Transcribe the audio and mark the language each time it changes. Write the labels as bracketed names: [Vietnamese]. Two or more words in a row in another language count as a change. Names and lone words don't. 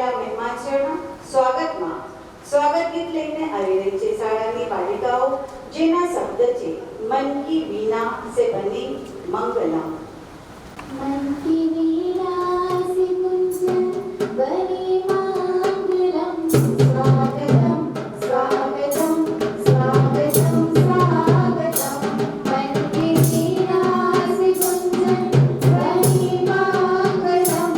[Gujarati] હેમાંચરણ સ્વાગતમાં સ્વાગત ગીત લઈને આવી રહી છે શાળાની બાલિકાઓ, જેના શબ્દ છે [Hindi] मन की वीणा से बनी मंगला। मन की वीणा से गुंजन बनी मंगलम। स्वागतम स्वागतम स्वागतम स्वागतम। मन की वीणा से गुंजन बनी मंगलम।